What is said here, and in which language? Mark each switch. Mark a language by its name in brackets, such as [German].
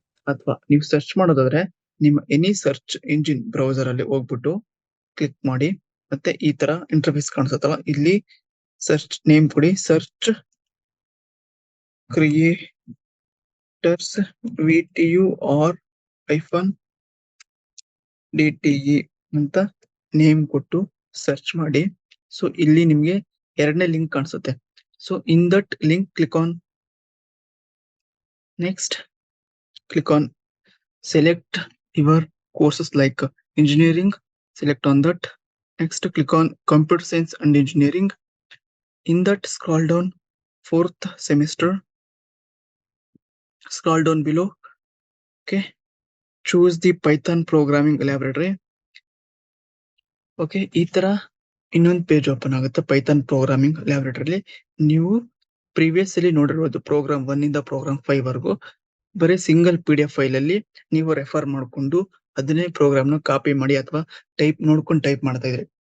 [Kannada] ಅಥವಾ ನೀವು ಸರ್ಚ್ ಮಾಡೋದಾದ್ರೆ ನಿಮ್ಮ ಎನಿ ಸರ್ಚ್ ಇಂಜಿನ್ ಬ್ರೌಸರ್ ಅಲ್ಲಿ ಹೋಗ್ಬಿಟ್ಟು ಕ್ಲಿಕ್ ಮಾಡಿ, ಮತ್ತೆ ಈ ತರ ಇಂಟರ್ಫೇಸ್ ಕಾಣಿಸುತ್ತಲ್ಲ, ಇಲ್ಲಿ ಸರ್ಚ್ ನೇಮ್ ಕೊಡಿ, ಸರ್ಚ್ ಕ್ರಿಯೇಟರ್ಸ್ VTUR -DTE ಅಂತ ನೇಮ್ ಕೊಟ್ಟು ಸರ್ಚ್ ಮಾಡಿ. ಸೊ ಇಲ್ಲಿ ನಿಮ್ಗೆ ಎರಡನೇ ಲಿಂಕ್ ಕಾಣಿಸುತ್ತೆ. [English] So in that link click on next, click on select your courses like engineering, select on that. Next click on computer science and engineering. In that scroll down, 4th semester, scroll down below. Okay, choose the Python programming library. [Kannada] Okay, ಈ ತರ ಇನ್ನೊಂದು page open ಆಗುತ್ತೆ Python programming laboratory. ನೀವು previous ಅಲ್ಲಿ ನೋಡಿರ್ಬೋದು program 1 ಇಂದ program 5 ವರೆಗೂ ಬರೀ ಸಿಂಗಲ್ PDF ಫೈಲ್ ಅಲ್ಲಿ ನೀವು ರೆಫರ್ ಮಾಡ್ಕೊಂಡು ಅದನ್ನೇ ಪ್ರೋಗ್ರಾಮ್ ನ ಕಾಪಿ ಮಾಡಿ ಅಥವಾ ನೋಡ್ಕೊಂಡು ಟೈಪ್ ಮಾಡ್ತಾ ಇದ್ರಿ.